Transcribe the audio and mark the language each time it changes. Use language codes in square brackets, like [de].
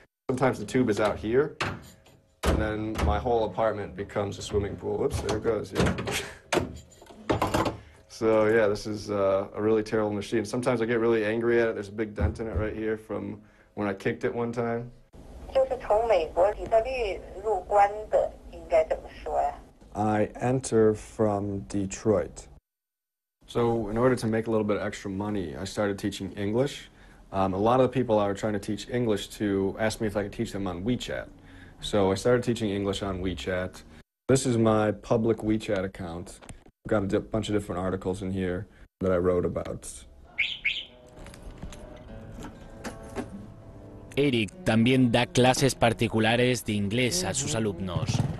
[en] Sometimes the tube is out here, and then my whole apartment becomes a swimming pool. Whoops, there it goes, yeah. So yeah, this is a really terrible machine. Sometimes I get really angry at it. There's a big dent in it right here from when I kicked it one time. [zh] 就是从美国底特律入关的，应该怎么说呀？ [en] I enter from Detroit. So in order to make a little bit of extra money, I started teaching English. A lot of the people I was trying to teach English to asked me if I could teach them on WeChat. So I started teaching English on WeChat. This is my public WeChat account. I've got a bunch of different articles in here that I wrote about. [es] Eric también da clases particulares de inglés a sus alumnos.